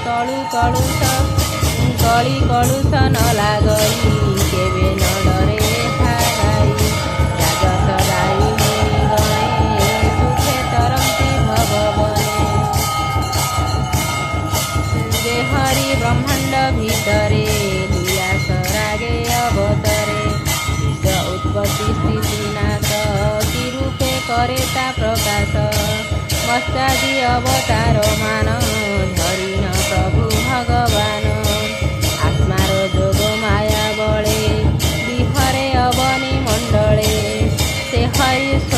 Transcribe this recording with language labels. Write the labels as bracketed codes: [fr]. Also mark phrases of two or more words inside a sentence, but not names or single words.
[or] କଳି କଳୁଷ ନ ଲାଗଇ କେବେ ନ ଡରେ ଥାଇ ରାଜସ ଦାୟୀ ମୁନି ଗଣେ ସୁଖେ ତରନ୍ତି ଭଗବନେ ଯେ ହରି ବ୍ରହ୍ମାଣ୍ଡ ଭିତରେ ନିରାଶ ରାଗେ ଅବତରେ ବିଶ୍ୱ ଉତ୍ପତ୍ତି ସ୍ଥିତି ନାଶ କରେ ତା ପ୍ରକାଶ ମସ୍ତାଦି ଅବତାର ମାନ ଧରିନ ପ୍ରଭୁ ଭଗବାନ ଆତ୍ମାର ଯୋଗ ମାୟା ବଳେ ବିହରେ ଅବନି ମଣ୍ଡଳେ ସେ ହରି